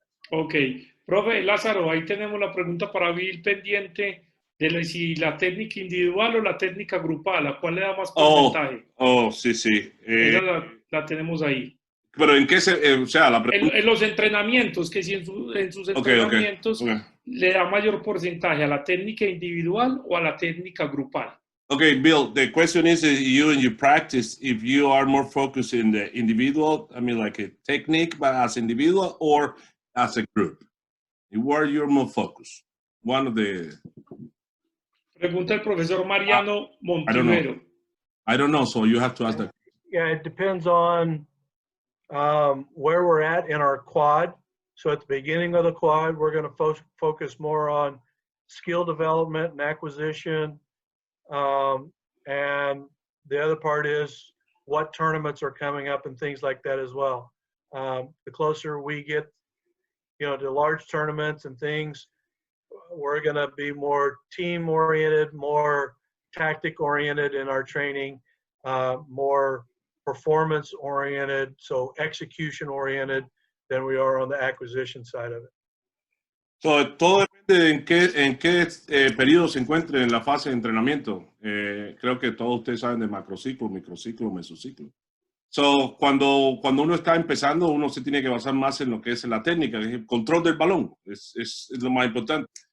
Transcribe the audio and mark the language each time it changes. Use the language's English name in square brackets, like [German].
[Spanish] Ok, profe Lázaro, ahí tenemos la pregunta para Bill pendiente de si la técnica individual o la técnica grupal, ¿a cuál le da más porcentaje? Sí. Esa la tenemos ahí. Pero ¿en qué o sea, la pregunta? En los entrenamientos, que si en sus entrenamientos le da mayor porcentaje a la técnica individual o a la técnica grupal. [English] Okay, Bill, the question is you in your practice, if you are more focused in the individual, I mean like a technique, but as individual or as a group? Where you're more focused? One of the... [Spanish] Pregunta el profesor Mariano Montivero. [English] I don't know, so you have to ask that. Yeah, it depends on where we're at in our quad. So at the beginning of the quad, we're going to focus more on skill development and acquisition. And the other part is what tournaments are coming up and things like that as well. The closer we get, you know, to large tournaments and things, we're going to be more team oriented, more tactic oriented in our training, more performance oriented, so execution oriented than we are on the acquisition side of it. [Spanish] So, todo depende de en qué periodo se encuentre en la fase de entrenamiento. Creo que todos ustedes saben de macrociclo, microciclo, mesociclo. So, cuando uno está empezando, uno se tiene que basar más en lo que es la técnica, el control del balón, es lo más importante.